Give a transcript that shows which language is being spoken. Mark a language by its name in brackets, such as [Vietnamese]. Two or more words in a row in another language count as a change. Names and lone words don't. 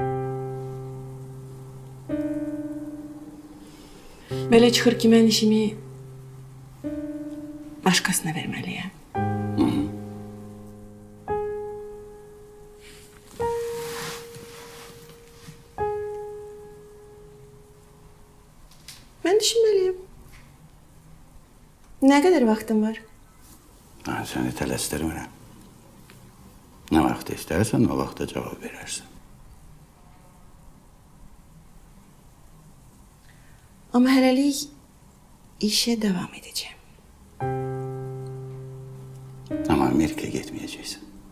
[Azerbaijani] Belə çıxır ki, mən işimi başqasına verməliyəm. Mən düşünməliyəm. Nə qədər vaxtım var? [Turkish] Ben seni tələsdirmirəm. Ne vaxt istersen o vaxta cevap verersin. [Azerbaijani] Amma hələlik [Turkish] işe devam edeceğim. Ama Amerika'ya gitmeyeceksin.